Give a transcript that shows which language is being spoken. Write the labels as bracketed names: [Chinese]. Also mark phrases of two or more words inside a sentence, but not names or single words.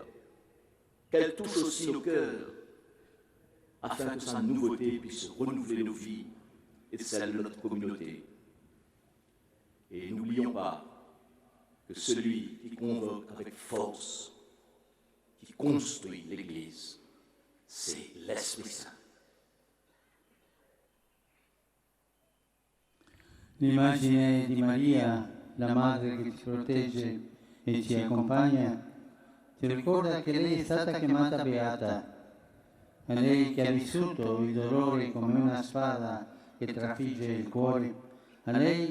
[French] Qu'elle touche aussi nos cœurs, afin que sa nouveauté puisse renouveler nos vies et celles de notre communauté. Et n'oublions pas que celui qui convoque avec force, qui construit l'Église, c'est l'Esprit Saint. [Italian] L'immagine di Maria, la madre che ti protegge e ci accompagna, ti ricorda che lei è stata chiamata beata. A lei che ha vissuto il dolore come una spada che trafigge il cuore, a lei